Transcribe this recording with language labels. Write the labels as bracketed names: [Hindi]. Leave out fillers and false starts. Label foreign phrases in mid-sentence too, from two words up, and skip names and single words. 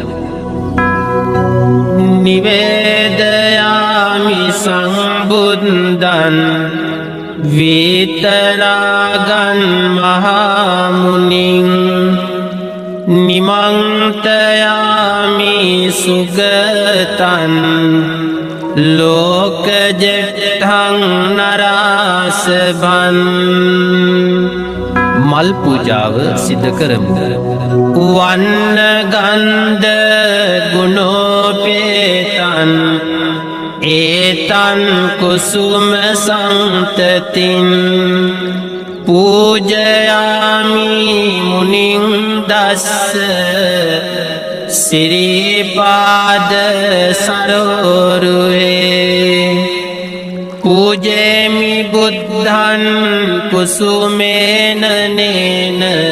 [Pali] නිවේදයාමි සංබුද්ධං විතරාගං මහමුනිං නිමන්තයාමි සුගතං ලෝකජෙට්ඨං නරාසභං [Sinhala] මල් පූජාව සිද්ධ කරමු. [Pali] වන්න ගන්ධ ගුණෝපේතං ඒතං කුසුම සන්තතින් පූජයාමි මුනිං දස්ස සිරිපාද සරෝරුවේ පූජේමි බුද්ධං කුසුමේන නේන